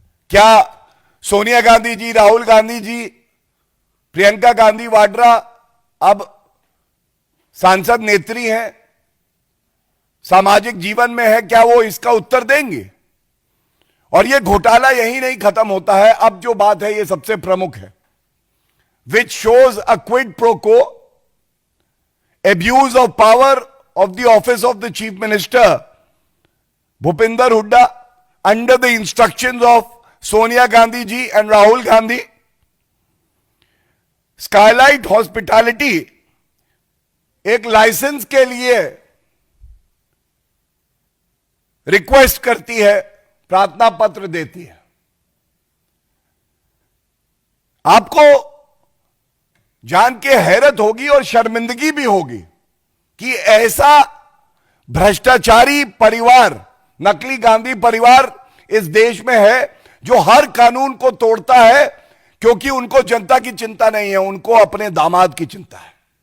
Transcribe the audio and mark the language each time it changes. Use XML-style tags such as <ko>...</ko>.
<hi>क्या सोनिया गांधी जी, राहुल गांधी जी, प्रियंका गांधी वाड्रा अब सांसद नेत्री हैं, सामाजिक जीवन में है? क्या वो इसका उत्तर देंगे? और ये घोटाला यही नहीं खत्म होता है। अब जो बात है ये सबसे प्रमुख है,</hi> <en>Which shows a quid pro quo, abuse of power of the office of the chief minister Bhupinder Hooda under the instructions of Sonia Gandhi ji and Rahul Gandhi।</en> <hi>Skylight hospitality एक लाइसेंस के लिए रिक्वेस्ट करती है, प्रार्थना पत्र देती है। आपको जान के हैरत होगी और शर्मिंदगी भी होगी कि ऐसा भ्रष्टाचारी परिवार, नकली गांधी परिवार इस देश में है, जो हर कानून को तोड़ता है, क्योंकि उनको जनता की चिंता नहीं है, उनको अपने दामाद की चिंता है।</hi>